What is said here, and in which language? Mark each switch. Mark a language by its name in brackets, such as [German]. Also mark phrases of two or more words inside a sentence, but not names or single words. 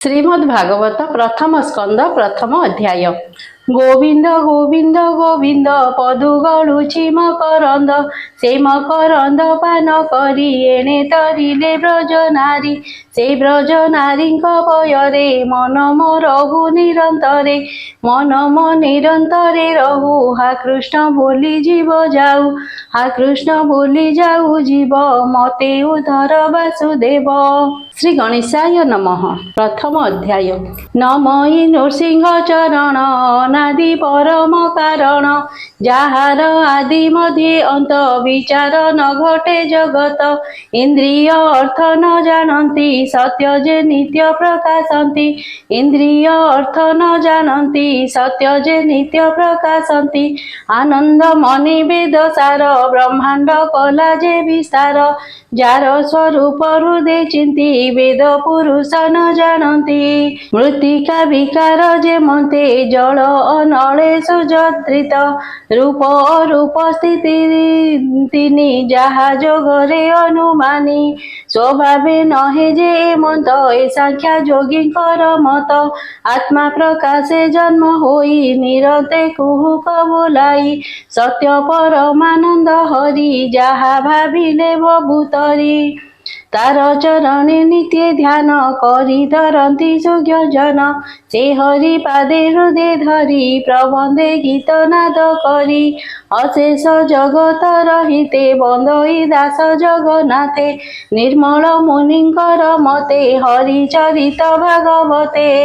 [Odia] श्रीमद्भागवत प्रथम स्कंद प्रथम अध्याय। ଗୋବିନ୍ଦ ଗୋବିନ୍ଦ ଗୋବିନ୍ଦ ପଦୁ ଗଳୁଚି ମକରନ୍ଦ ସେ ମକରନ୍ଦ ପାନ କରି ଏଣେ ତରିଲେ ବ୍ରଜ ନାରୀ ସେ ବ୍ରଜ ନାରୀ ପୟରେ ମନ ମୋ ରହୁ ନିରନ୍ତରେ ମନ ମୋ ନିରନ୍ତରେ ରହୁ ହା କୃଷ୍ଣ ବୋଲି ଜୀବ ଯାଉ ହା କୃଷ୍ଣ ବୋଲି ଯାଉ ଜୀବ ମତେ ଉଧର ବାସୁଦେବ। श्री गणेशाय नमः। प्रथम अध्याय। ନମଇ ନୃସିଂହ ଚରଣ ଅନାଦି ପରମ କାରଣ ଯାର ଆଦି ମଧ୍ୟେ ଅନ୍ତ ବିଚାର ନ ଘଟେ ଜଗତ ଇନ୍ଦ୍ରିୟ ଅର୍ଥ ନ ଜାଣନ୍ତି ସତ୍ୟ ଯେ ନିତ୍ୟ ପ୍ରକାଶନ୍ତି ଇନ୍ଦ୍ରିୟ ଅର୍ଥ ନ ଜାଣନ୍ତି ସତ୍ୟ ଯେ ନିତ୍ୟ ପ୍ରକାଶନ୍ତି ଆନନ୍ଦ ମଣି ବେଦ ସାର ବ୍ରହ୍ମାଣ୍ଡ କଳା ଯେ ବିସ୍ତାର ଯାର ସ୍ୱରୂପ ହୃଦୟ ଚିନ୍ତି ବେଦ ପୁରୁଷ ନ ଜାଣନ୍ତି ମୃତ୍ତିକା ବିକାର ଯେ ମତେ ଜଳ ଅନଳେ ସୁଜତ୍ରିତ ରୂପ ଅରୂପ ସ୍ଥିତି ତିନି ଯହା ଯୋଗରେ ଅନୁମାନି ସ୍ୱଭାବେ ନହେ ଯେ ମତ ଏ ସାଂଖ୍ୟା ଯୋଗୀଙ୍କର ମତ ଆତ୍ମା ପ୍ରକାଶେ ଜନ୍ମ ହୋଇ ନିରତେ କୁହୁକ ବୋଲାଇ ସତ୍ୟ ପରମାନନ୍ଦ ହରି ଯହା ଭାବିଲେ ଭଭୂତରି ତାର ଚରଣେ ନିତ୍ୟ ଧ୍ୟାନ କରି ଧରନ୍ତି ସୁଜ୍ଞଜନ ସେ ହରି ପାଦେ ହୃଦୟ ଧରି ପ୍ରବନ୍ଧେ ଗୀତ ନାଦ କରି ଅଶେଷ ଜଗତ ରହିତେ ବନ୍ଦଇ ଦାସ ଜଗନ୍ନାଥେ ନିର୍ମଳ ମୁନିଙ୍କର ମତେ ହରି ଚରିତ ଭାଗବତେ